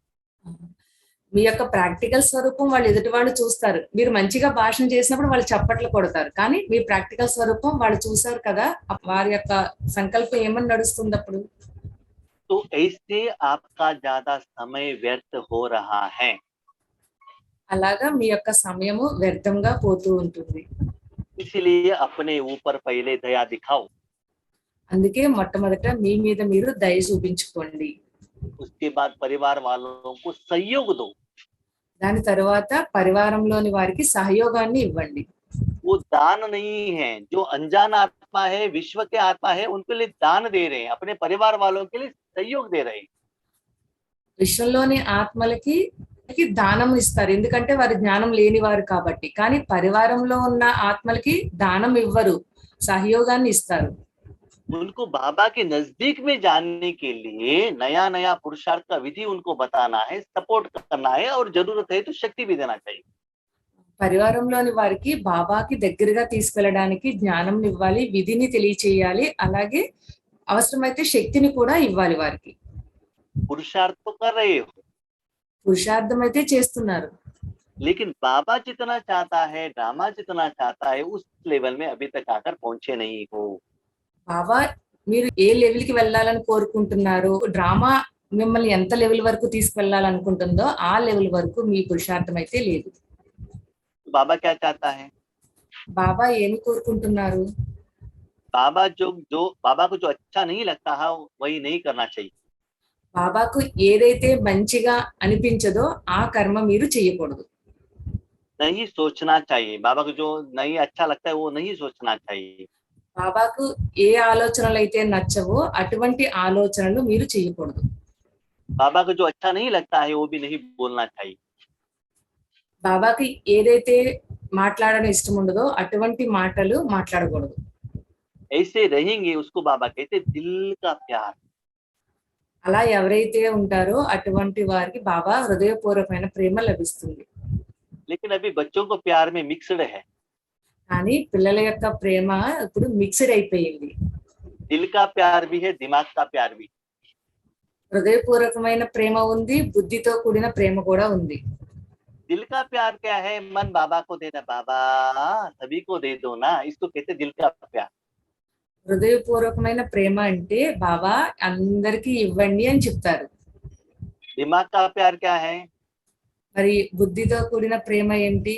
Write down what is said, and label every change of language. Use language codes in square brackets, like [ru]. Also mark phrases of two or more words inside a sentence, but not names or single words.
[te] మీ యొక్క ప్రాక్టికల్ స్వరూపం వాళ్ళు ఎదుటి వాళ్ళు చూస్తారు. మీరు మంచిగా భాషణ చేసినప్పుడు వాళ్ళు చప్పట్లు కొడతారు, కానీ మీ ప్రాక్టికల్ స్వరూపం వాళ్ళు చూసారు కదా, వారి యొక్క సంకల్పం ఏమని నడుస్తుంది అప్పుడు? [hi] तो ऐसे आपका ज्यादा समय व्यर्थ हो रहा है। [te] అలాగా మీ యొక్క సమయము వ్యర్థంగా పోతూ ఉంటుంది. [hi] इसलिए अपने ऊपर पहले दया दिखाओ, [te] అందుకే మొట్టమొదట మీ మీద మీరు దయ చూపించుకోండి. [hi] उसके बाद परिवार वालों को सहयोग दो। [te] దాని తర్వాత పరివారంలోని వారికి సహయోగాన్ని ఇవ్వండి. [hi] वो दान नहीं है, जो अनजान आत्मा है, विश्व के आत्मा है, उनके लिए दान दे रहे हैं, अपने परिवार वालों के लिए सहयोग दे रहे हैं। [te] విశ్వంలోని ఆత్మలకి దానం ఇస్తారు, ఎందుకంటే వారి జ్ఞానం లేని వారు కాబట్టి, కానీ పరివారంలో ఉన్న ఆత్మలకి దానం ఇవ్వరు, సహయోగాన్ని ఇస్తారు. [hi] उनको बाबा के नजदीक में जाने के लिए नया नया पुरुषार्थ का विधि उनको बताना है, सपोर्ट करना है, और जरूरत है तो शक्ति भी देना चाहिए। [te] పరివారంలోని వారికి బాబాకి దగ్గరగా తీసుకెళ్ళడానికి జ్ఞానం ఇవ్వాలి, విధిని తెలియచేయాలి, అలాగే అవసరమైతే శక్తిని కూడా ఇవ్వాలి వారికి. [hi] पुरुषार्थ तो कर रहे हो, [te] పురుషార్థం అయితే చేస్తున్నారు, [hi] लेकिन बाबा जितना चाहता है, ड्रामा जितना चाहता है, उस लेवल में अभी तक आकर पहुंचे नहीं हो। [te] బాబా మీరు ఏ లెవెల్ కి వెళ్ళాలని కోరుకుంటున్నారు, డ్రామా మిమ్మల్ని ఎంత లెవెల్ వరకు తీసుకెళ్లాలనుకుంటుందో ఆ లెవెల్ వరకు మీ పురుషార్థం అయితే లేదు. [hi] बाबा क्या चाहता है, [te] బాబా ఏమి కోరుకుంటున్నారు? [hi] बाबा बाबा को जो अच्छा नहीं लगता है वही नहीं करना चाहिए। [te] బాబాకు ఏదైతే మంచిగా అనిపించదో ఆ కర్మ మీరు చేయకూడదు. [hi] नहीं सोचना चाहिए, बाबा को जो नहीं अच्छा लगता है वो नहीं सोचना चाहिए। [te] బాబాకు ఏ ఆలోచనలు అయితే నచ్చవో అటువంటి ఆలోచనలు మీరు చేయకూడదు. [hi] बाबा को जो अच्छा नहीं लगता है वो भी नहीं बोलना चाहिए। [te] బాబాకి ఏదైతే మాట్లాడడం ఇష్టం ఉండదో అటువంటి మాటలు మాట్లాడకూడదు. [hi] ऐसे रहेंगे उसको बाबा कहते दिल का प्यार। [te] అలా ఎవరైతే ఉంటారో అటువంటి వారికి బాబా హృదయపూర్వకమైన ప్రేమ లభిస్తుంది. [hi] लेकिन अभी बच्चों को प्यार में मिक्सड है। [te] కానీ పిల్లల యొక్క ప్రేమ ఇప్పుడు మిక్స్డ్ అయిపోయింది. [hi] दिल का प्यार भी है, दिमाग का प्यार भी। [te] హృదయపూర్వకమైన ప్రేమ ఉంది, బుద్ధితో కూడిన ప్రేమ కూడా ఉంది. [hi] दिल का प्यार क्या है? मन बाबा को देना, बाबा सभी को दे दो ना, इसको कहते दिल का प्यार। [te] హృదయపూర్వకమైన ప్రేమ అంటే బాబా అందరికీ ఇవ్వండి అని చెప్తారు. [hi] दिमाग का प्यार क्या है? [te] మరి బుద్ధితో కూడిన ప్రేమ ఏంటి?